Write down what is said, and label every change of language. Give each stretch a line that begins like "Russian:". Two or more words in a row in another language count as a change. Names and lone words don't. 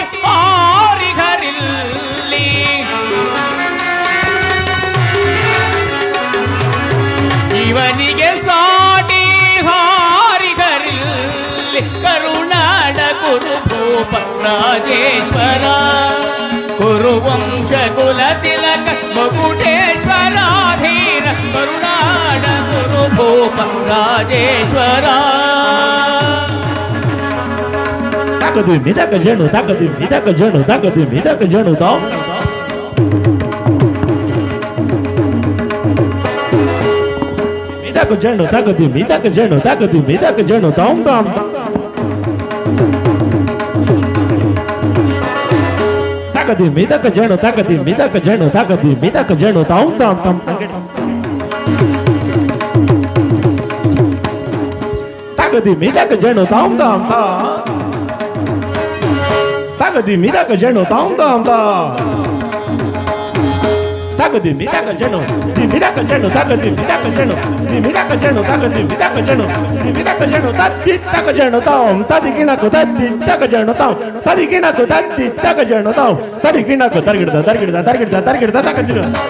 Kannada: ಹಾರಿಗರಿಲ್ಲಿ ಇವನಿಗೆ ಸಾಟಿ ಹಾರಿಗರಿಲ್ಲಿ ಕರುನಾಡ ಕುರುಭೂಪ ರಾಜೇಶ್ವರ ಕುರುವಂಶ ಕುಲ ತಿಲಕ ಮುಕುಟೇಶ್ವರಾಧೀರ ಕರುನಾಡ ಕುರುಭೂಪ ರಾಜೇಶ್ವರ Takadu midaka jenu takadu midaka jenu takadu midaka jenu tahu. Midaka jenu takadu midaka jenu tahu tahu. Takadu midaka jenu tahu tahu. Takadu midaka jenu tahu tahu. Takadi midaka jenu tahu tahu. tagadimi takajeno dimi takajeno tagadimi takajeno dimi takajeno tagadimi takajeno dimi takajeno tatti takajeno taom tadigina ko tatti takajeno taom tadigina ko tatti takajeno taom tadigina ko targida takajeno